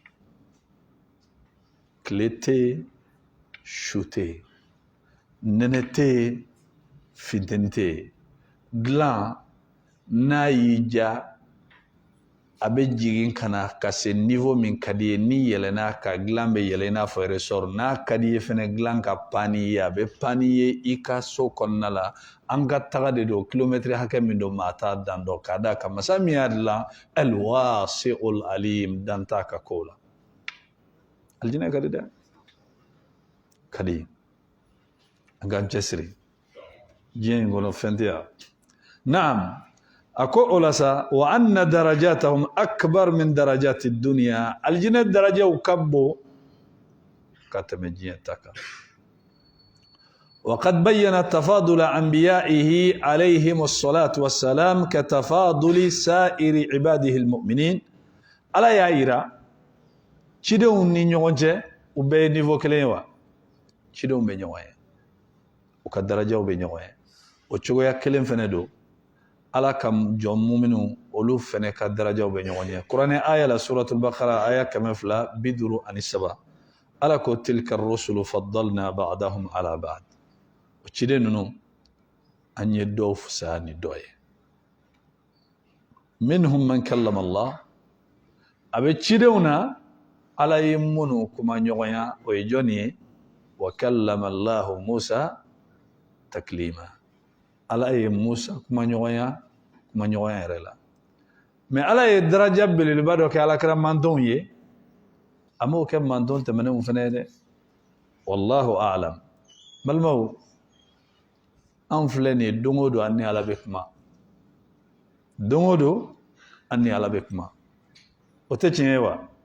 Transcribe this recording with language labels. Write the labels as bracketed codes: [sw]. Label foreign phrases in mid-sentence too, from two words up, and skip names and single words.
[bm] tile tɛ yen su tɛ yen nɛnɛ tɛ yen funteni tɛ yen dilan n'a y'i ja a bɛ jigin ka na ka se niveau min ka di ye ni yɛlɛnna ka dilan bɛ yɛlɛ i n'a fɔ ressort n'a ka di ye fɛnɛ dilan ka pan i ye a bɛ pan i ye i ka so kɔnɔna la an ka taga de don kilomɛtiri hakɛ min don maa t'a dan dɔn k'a d'a kan masa min y'a dilan [ar] الواسع العليم [bm] dan t'a ka kow la aljinɛ ka di dɛ ka di an k'an cɛsiri diɲɛ in kɔnɔ fɛn tɛ yan naam ako olasa [ar] وأن درجاتهم أكبر من درجات الدنيا [bm] aljinɛ darajaw ka bon ka tɛmɛ diɲɛ ta kan [ar] وقد بين تفاضل أنبيائه عليهم الصلاة والسلام كتفاضل سائر عباده المؤمنين ألا يعيرا [bm] cidenw ni ɲɔgɔn cɛ u bɛɛ ye niveau kelen ye wa cidenw bɛ ɲɔgɔn ye u ka darajaw bɛ ɲɔgɔn ye o cogoya kelen fɛnɛ don ala ka jɔn muminu olu fɛnɛ ka darajaw bɛ ɲɔgɔn ye kuranɛ aya la suratul baqara aya 257 ala ko [ar] تلك الرسل فضلنا بعضهم على بعض [bm] o ciden ninnu an ye dɔw fisaya ni dɔ ye [ar] منهم من كلم الله [bm] a bɛ cidenw na ala ye minnu kuma ɲɔgɔnya o ye jɔn ye wa [ar] كلم الله موسى تكليما [bm] ala ye Musa kuma ɲɔgɔnya yɛrɛ la mais ala ye daraja belebeleba dɔ kɛ alakira mantonw ye a m'o kɛ manton tɛmɛnenw fɛnɛ ye dɛ [ar] والله أعلم [bm] balimaw an filɛ nin ye don o don an ni ala bɛ kuma don o don an ni ala bɛ kuma o tɛ tiɲɛ ye wa